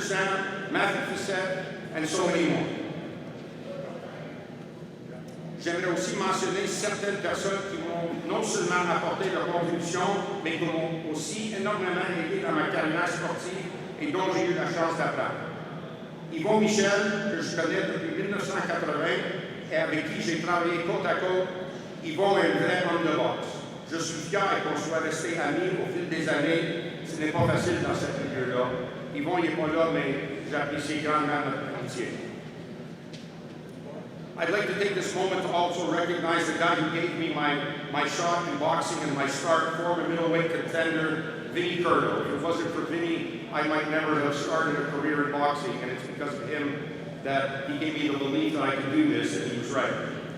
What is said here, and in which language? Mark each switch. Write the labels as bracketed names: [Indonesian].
[English] Sam, Matthew Fissette, and so many more. [French] J'aimerais aussi mentionner certaines personnes qui m'ont non seulement apporté leur contribution, mais qui m'ont aussi énormément aidé dans ma carrière sportive et dont j'ai eu la chance d'apprendre. Yvon Michel, que je connais depuis 1980 et avec qui j'ai travaillé côte à côte, Yvon est un vrai homme de boxe. Je suis fier qu'on soit restés amis au fil des années. Ce n'est pas facile dans ce milieu-là. Yvon n'est pas là, mais j'apprécie grandement notre amitié. [English] I'd like to take this moment to also recognize the guy who gave me my shot in boxing and my start, former middleweight contender, Vinny Curto. If it wasn't for Vinny, I might never have started a career in boxing, and it's because of him that he gave me the belief that I could do this, and he was right.